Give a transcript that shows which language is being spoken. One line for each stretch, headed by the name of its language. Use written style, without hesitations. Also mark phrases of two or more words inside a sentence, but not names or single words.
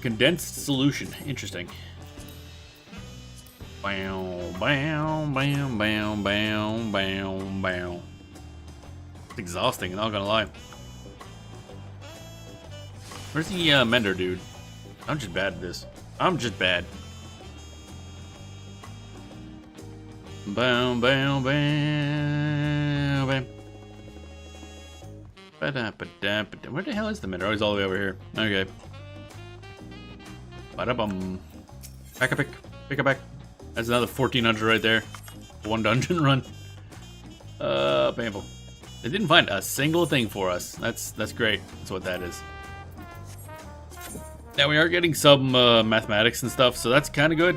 English: Condensed solution. Interesting. Bam, bam, bam, bam, bam, bam, bam. It's exhausting, not gonna lie. Where's the mender dude? I'm just bad at this. I'm just bad. Bam, bam, bam, bam. Ba-da-ba-da-ba-da. Where the hell is the mender? Oh, he's all the way over here. Okay. Ba-da-bum. Back a pick. Pick a back. That's another 1400 right there. One dungeon run. Painful. They didn't find a single thing for us. That's great. That's what that is. Now we are getting some mathematics and stuff, so that's kind of good.